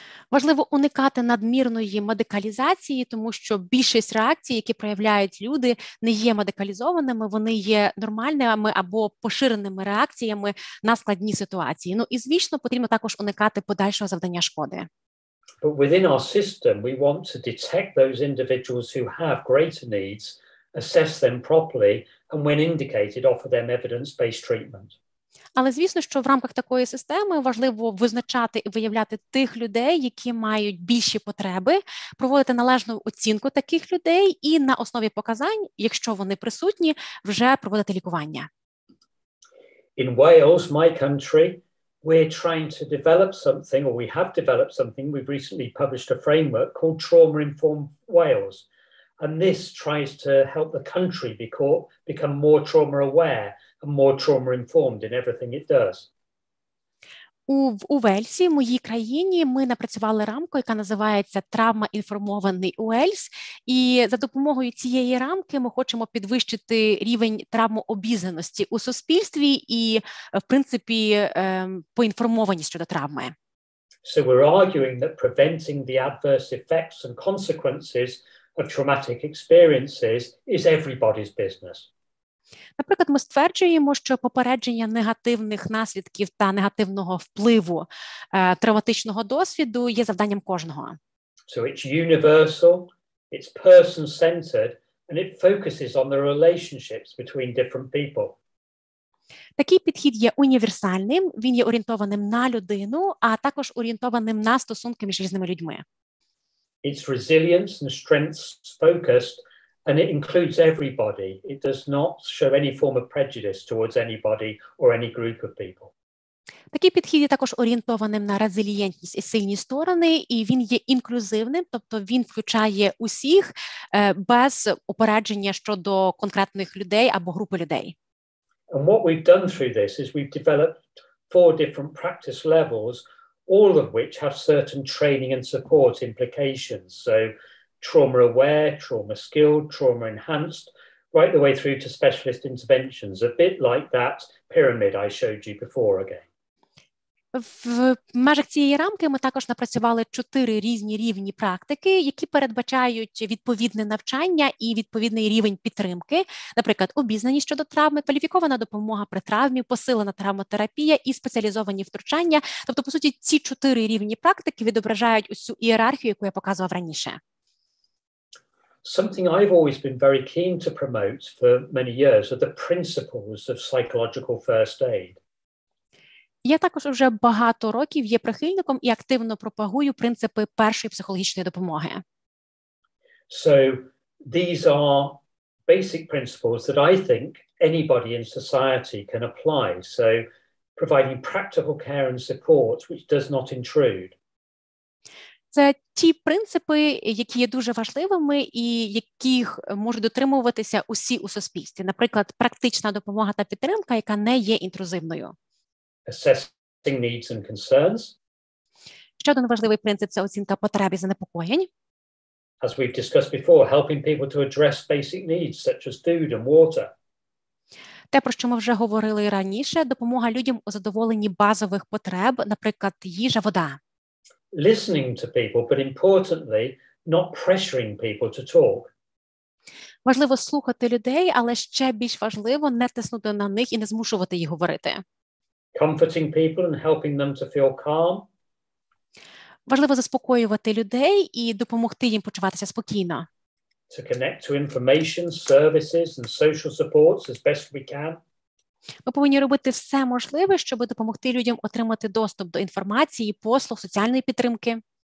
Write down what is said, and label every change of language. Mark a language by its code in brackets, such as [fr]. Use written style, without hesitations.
[uk] Важливо уникати надмірної медикалізації, тому що більшість реакцій, які проявляють люди, не є медикалізованими, вони є нормальними або поширеними реакціями на складні ситуації. Ну і, звісно, потрібно також уникати подальшого завдання шкоди. [en] But within our system, we want to detect those individuals who have greater needs, assess them properly, and when indicated, offer them evidence-based treatment. [uk] Але, звісно, що в рамках такої системи важливо визначати і виявляти тих людей, які мають більші потреби, проводити належну оцінку таких людей і на основі показань, якщо вони присутні, вже проводити лікування. [en] In Wales, my country, we're trying to develop something, or we have developed something. We've recently published a framework called Trauma-Informed Wales. And this tries to help the country become more trauma-aware and more trauma-informed in everything it does. [uk] У Вельсі, моїй країні, ми напрацювали рамку, яка називається «Травмоінформований Уельс». І за допомогою цієї рамки ми хочемо підвищити рівень травмообізнаності у суспільстві і, в принципі, поінформованість щодо травми. [en] So we're arguing that preventing the adverse effects and consequences of traumatic experiences is everybody's business. [uk] Наприклад, ми стверджуємо, що попередження негативних наслідків та негативного впливу травматичного досвіду є завданням кожного. [en] So it's universal, it's person-centered, and it focuses on the relationships between different people. [uk] Такий підхід є універсальним, він є орієнтованим на людину, а також орієнтованим на стосунки між різними людьми. [en] It's resilience and strengths focused, and it includes everybody. It does not show any form of prejudice towards anybody or any group of people. [uk] Такий підхід є також орієнтованим на резилієнтність і сильні сторони, і він є інклюзивним, тобто він включає усіх без упередження щодо конкретних людей або групи людей. [en] And what we've done through this is we've developed 4 different practice levels, all of which have certain training and support implications. So trauma-aware, trauma-skilled, trauma-enhanced, right the way through to specialist interventions, a bit like that pyramid I showed you before again. [uk] В межах цієї рамки ми також напрацювали 4 різні рівні практики, які передбачають відповідне навчання і відповідний рівень підтримки, наприклад, обізнаність щодо травми, кваліфікована допомога при травмі, посилена травмотерапія і спеціалізовані втручання. Тобто, по суті, ці 4 рівні практики відображають усю ієрархію, яку я показував раніше. [en] Something I've always been very keen to promote for many years are the principles of psychological first aid. [uk] Я також вже багато років є прихильником і активно пропагую принципи першої психологічної допомоги. [en] So these are basic principles that I think anybody in society can apply. So providing practical care and support which does not intrude. [uk] Це ті принципи, які є дуже важливими і яких можуть дотримуватися усі у суспільстві. Наприклад, практична допомога та підтримка, яка не є інтрузивною. [en] Assessing needs and concerns. [uk] Ще один важливий принцип – це оцінка потреб і занепокоєнь. [en] As we've discussed before, helping people to address basic needs such as food and water. [uk] Те, про що ми вже говорили раніше, допомога людям у задоволенні базових потреб, наприклад, їжа, вода. [en] Listening to people, but importantly, not pressuring people to talk. [uk] Важливо слухати людей, але ще більш важливо не тиснути на них і не змушувати їх говорити. [en] Comforting people and helping them to feel calm. [uk] Важливо заспокоювати людей і допомогти їм почуватися спокійно. [en] To connect to information, services and social supports as best we can. [uk] Ми повинні робити все можливе, щоб допомогти людям отримати доступ до інформації, послуг, соціальної підтримки.